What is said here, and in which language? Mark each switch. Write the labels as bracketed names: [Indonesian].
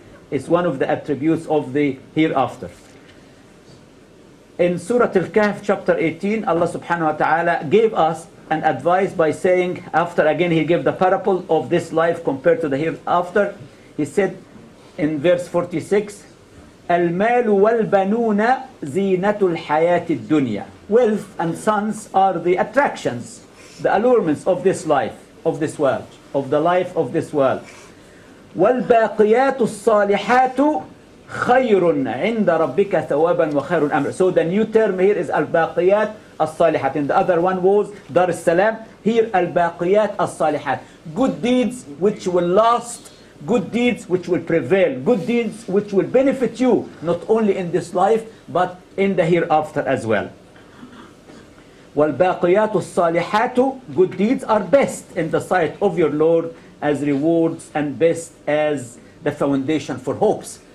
[English] It's one of the attributes of the hereafter. In Surah Al-Kahf, chapter 18, Allah subhanahu wa ta'ala gave us an advice by saying, after again He gave the parable of this life compared to the hereafter, He said in verse 46, [Arabic] المال والبنون زينة الحياة الدنيا. [English] Wealth and sons are the attractions, the allurements of this life, of this world, of the life of this world. [Arabic] والباقيات الصالحات خير عند ربك ثوابا وخير أمر. [English] So the new term here is [Arabic] الباقيات الصالحات. [English] And the other one was Dar es-Salam. Here [Arabic] الباقيات الصالحات. [English] Good deeds which will last, good deeds which will prevail, good deeds which will benefit you not only in this life but in the hereafter as well. [Arabic] وَالْبَاقِيَاتُ الصَّالِحَاتُ, [English] good deeds are best in the sight of your Lord as rewards and best as the foundation for hopes.